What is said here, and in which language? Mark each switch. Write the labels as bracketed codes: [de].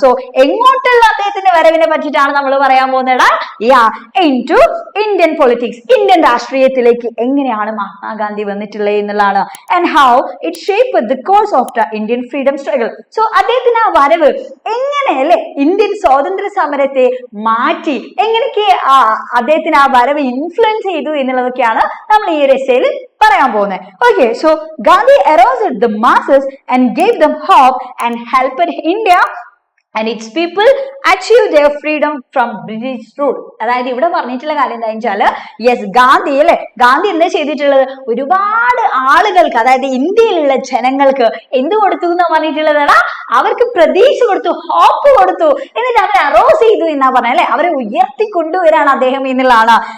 [ml] So എങ്ങോട്ടുള്ള അദ്ദേഹത്തിന്റെ വരവിനെ പറ്റിയിട്ടാണ് നമ്മൾ പറയാൻ പോകുന്നത്, [en] into Indian politics, [ml] ഇന്ത്യൻ രാഷ്ട്രീയത്തിലേക്ക് എങ്ങനെയാണ് മഹാത്മാഗാന്ധി വന്നിട്ടുള്ളത് എന്നുള്ളതാണ്. [en] And how it shaped the course of the Indian freedom struggle. [ml] So അദ്ദേഹത്തിന് ആ വരവ് എങ്ങനെ അല്ലെ ഇന്ത്യൻ സ്വാതന്ത്ര്യ സമരത്തെ മാറ്റി, എങ്ങനെയൊക്കെ അദ്ദേഹത്തിന് ആ വരവ് ഇൻഫ്ലുവൻസ് ചെയ്തു എന്നുള്ളതൊക്കെയാണ് നമ്മൾ ഈ ഒരു എസ്സേയിൽ പറയാൻ പോകുന്നത്. [en] Okay, so Gandhi aroused the masses and gave them hope and helped India and its people achieve their freedom from British rule. [ml] അതായത് ഇവിടെ പറഞ്ഞിട്ടുള്ള കാര്യം എന്താ വെച്ചാല്, യെസ് ഗാന്ധി അല്ലെ, ഗാന്ധി എന്താ ചെയ്തിട്ടുള്ളത്, ഒരുപാട് ആളുകൾക്ക് അതായത് ഇന്ത്യയിലുള്ള ജനങ്ങൾക്ക് എന്ത് കൊടുത്തു എന്നാ പറഞ്ഞിട്ടുള്ളതാണ്, അവർക്ക് പ്രതീക്ഷ കൊടുത്തു, ഹോപ്പ് കൊടുത്തു, എന്നിട്ട് അവരെ അറോസ് ചെയ്തു എന്നാ പറഞ്ഞ അല്ലെ, അവരെ ഉയർത്തി കൊണ്ടുവരാണ് അദ്ദേഹം എന്നുള്ളതാണ്.